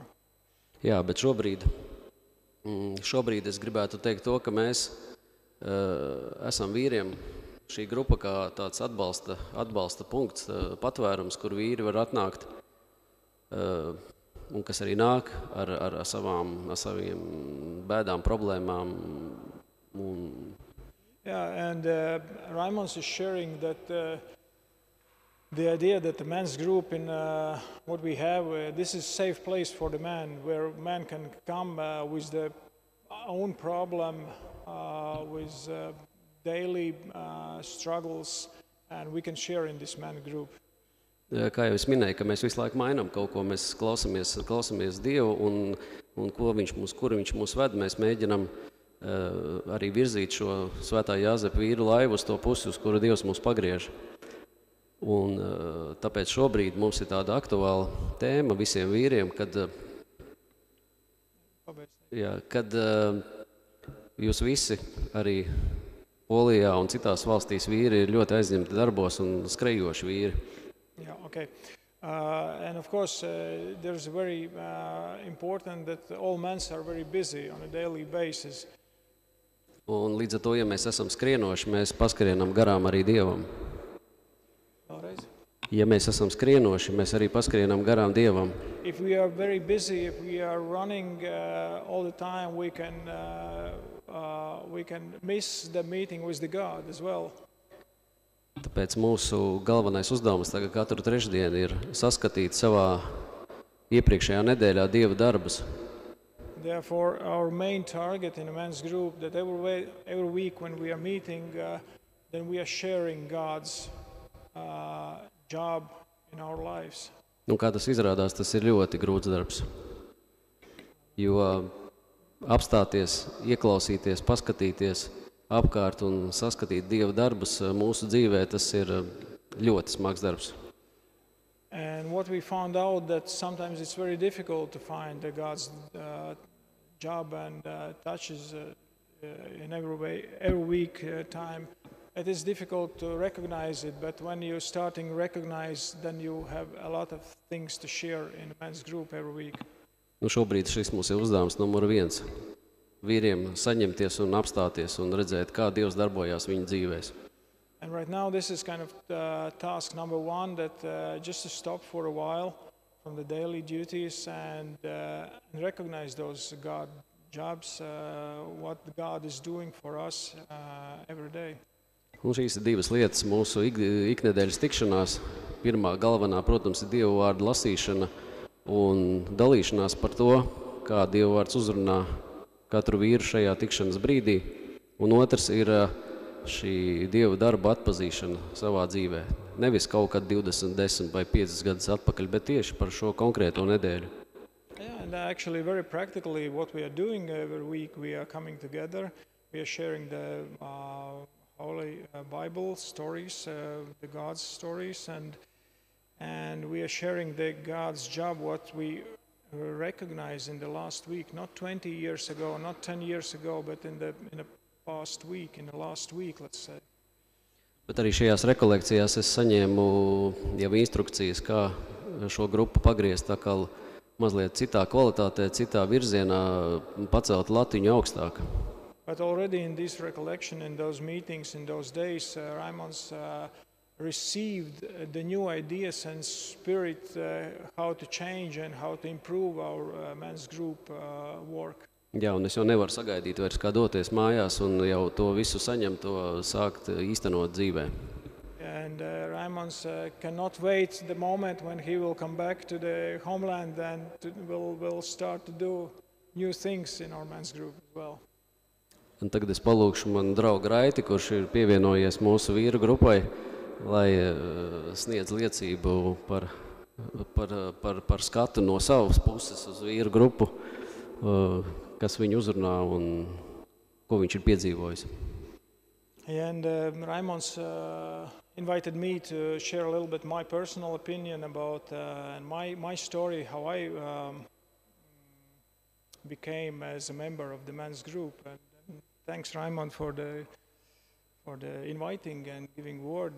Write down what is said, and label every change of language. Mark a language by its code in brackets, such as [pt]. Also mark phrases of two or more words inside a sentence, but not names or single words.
[lv] Jā, bet šobrīd es gribētu teikt to, ka mēs esam vīriem šī grupa kā tāds atbalsta punkts, patvērums, kur vīri var atnākt, un kas arī nāk ar saviem bēdām, problēmām. [en] Yeah, and Raimond is sharing that the idea that the men's group in what we have, this is a safe place for the man, where man can come with their own problem, with daily struggles, and we can share in this man group. [lv] Kā jau es minēju, ka mēs visu laiku mainām kaut ko, mēs klausamies Dievu, un kur viņš mūs ved, mēs mēģinam arī virzīt šo Svētā Jāzepa vīru laivu uz to pusi, uz kuru Dievs mūs pagriež. Un tāpēc šobrīd mums ir tāda aktuāla tēma visiem vīriem, kad jūs visi arī Polijā un citās valstīs vīri ir ļoti aizņemti darbos un skrejoši vīri. [en] Yeah, okay. And of course, there's very important that all men are very busy on a daily basis. [lv] Un līdz ar to, ja mēs esam skrienoši, mēs paskrienam garām arī Dievam. Ja mēs esam skrienoši, mēs arī paskrienam garām Dievam. [en] If we are very busy, if we are running all the time, we can we can miss the meeting with the God as well. [lv] Tāpēc mūsu galvenais uzdevums tagad katru trešdienu ir saskatīt savā iepriekšējā nedēļā Dieva darbus. [en] Therefore, our main target in a men's group that every week when we are meeting, then we are sharing God's job in our lives. [lv] Nu, kā tas izrādās, tas ir ļoti grūts darbs. Jo apstāties, ieklausīties, paskatīties apkārt un saskatīt Dieva darbus mūsu dzīvē, tas ir ļoti smags darbs. [en] And what we found out that sometimes it's very difficult to find God's job and touches in every week time. It is difficult to recognize it, but when you're starting to recognize, then you have a lot of things to share in a men's group every week. [lv] Nu, šobrīd šis mums ir uzdevums numur 1. Vīriem saņemties un apstāties un redzēt, kā Dievs darbojās viņu dzīvēs. [en] And right now this is kind of task number 1, that just to stop for a while from the daily duties and recognize those God jobs, what God is doing for us every day. [lv] Un šīs ir 2 lietas mūsu iknedēļas tikšanās. Pirmā galvenā, protams, ir Dieva vārda lasīšana un dalīšanās par to, kā Dieva vārds uzrunā katru vīru šajā tikšanas brīdī. Un otrs ir šī Dieva darba atpazīšana savā dzīvē. Nevis kaut kad 20, 10 vai 50 gadus atpakaļ, bet tieši par šo konkrēto nedēļu. [en] Yeah, and actually very practically what we are doing every week, we are coming together, we are sharing the Holy Bible stories, the God's stories, and we are sharing the God's job, what we recognize in the last week, not 20 years ago, not 10 years ago, but in the past week, in the last week, let's say. [lv] Bet arī šajās rekolekcijās es saņēmu jau instrukcijas, kā šo grupu pagriezt tā kā mazliet citā kvalitātē, citā virzienā, pacelt latiņu augstāk. [en] But already in this recollection, in those meetings, in those days, Raimons received the new ideas and spirit how to change and how to improve our men's group work. [lv] Jā, un es jau nevaru sagaidīt vairs kā doties mājās un jau to visu saņemt, to sākt īstenot dzīvē. [en] And Raimons cannot wait the moment when he will come back to the homeland and will start to do new things in our men's group as well. [lv] Un tagad es palūkšu manu draugu Raiti, kurš ir pievienojies mūsu vīru grupai, lai sniedz liecību par skatu no savas puses uz vīru grupu, kas viņu uzrunā un ko viņš ir piedzīvojis. [en] And Raimons invited me to share a little bit my personal opinion about my story, how I became as a member of the men's group. And thanks, Raimond, for the inviting and giving word.